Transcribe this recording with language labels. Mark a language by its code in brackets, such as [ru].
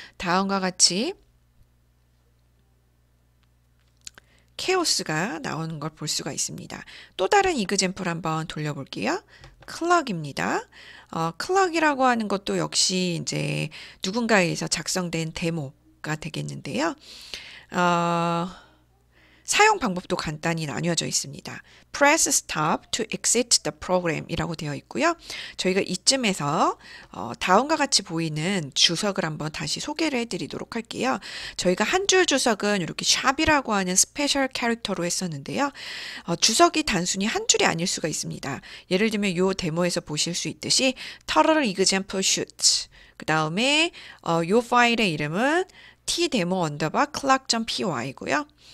[ko] 다음과 같이 케오스가 나오는 걸 볼 수가 있습니다. 또 다른 이그젬플 한번 돌려볼게요. 클럭입니다. 클럭이라고 하는 것도 역시 이제 누군가에 의해서 작성된 데모가 되겠는데요. 사용 방법도 간단히 나뉘어져 있습니다. [en] Press stop to exit the program [ko] 이라고 되어 있고요. 저희가 이쯤에서 다음과 같이 보이는 주석을 한번 다시 소개를 해드리도록 할게요. 저희가 한 줄 주석은 이렇게 샵이라고 하는 스페셜 캐릭터로 했었는데요. 주석이 단순히 한 줄이 아닐 수가 있습니다. 예를 들면 이 데모에서 보실 수 있듯이 [en] Turtle example shoot [ko] 그 다음에 이 파일의 이름은 tdemo_clock.py고요.